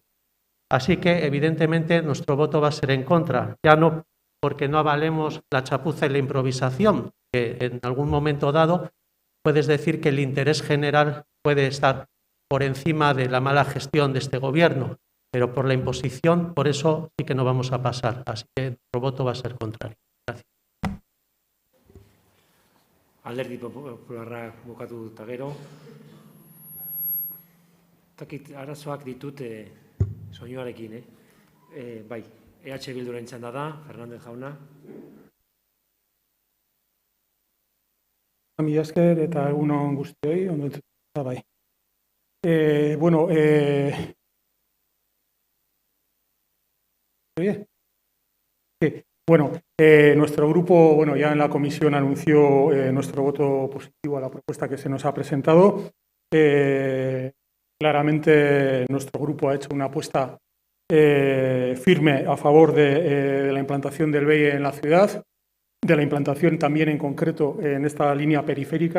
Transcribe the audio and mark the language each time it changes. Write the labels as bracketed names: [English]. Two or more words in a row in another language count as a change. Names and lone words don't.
[Spanish] Así que, evidentemente, nuestro voto va a ser en contra, ya no porque no avalemos la chapuza y la improvisación, que en algún momento dado puedes decir que el interés general puede estar por encima de la mala gestión de este gobierno, pero por la imposición, por eso sí que no vamos a pasar. Así que nuestro voto va a ser contrario. Gracias. [Basque] Alderdi Popularra bukatu eta gero. Takit arazoak ditut soinuarekin, bai, EH Bilduren txanda da, Fernández jauna. Mila esker eta egun on guztioi, ondo entzuten bai. [Spanish] Nuestro grupo, ya en la comisión anunció nuestro voto positivo a la propuesta que se nos ha presentado. Claramente nuestro grupo ha hecho una apuesta firme a favor de la implantación del BEI en la ciudad, de la implantación también en concreto en esta línea periférica.